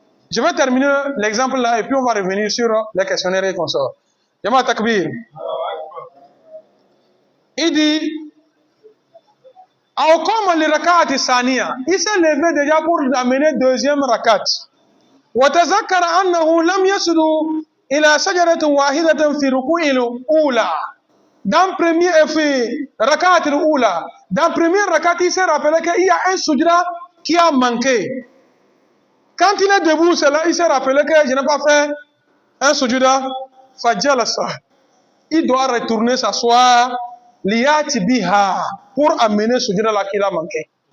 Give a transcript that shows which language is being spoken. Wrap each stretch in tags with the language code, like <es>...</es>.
<fr>Je vais terminer l'exemple là et puis on va revenir sur les questionnaires et consorts. Jama Takbir. Il dit,</fr> <ar>Aokoma li rakati saniya.</ar> <fr>Il s'est levé déjà pour amener deuxième rakat.</fr> <ar>وتذكر أنه لم يصل إلى شجرة واحدة في ركوع الأولى.</ar> <fr>Dans premier rakat الأولى, dans premier rakat, il s'est rappelé qu'il y a un sujda qui a manqué. Quand il est debout, il s'est rappelé que je n'ai pas fait un sujuda fajalasa. Il doit retourner s'asseoir</fr> <ar>liyati biha</ar> <fr>pour amener sujuda là qu'il a manqué.</fr>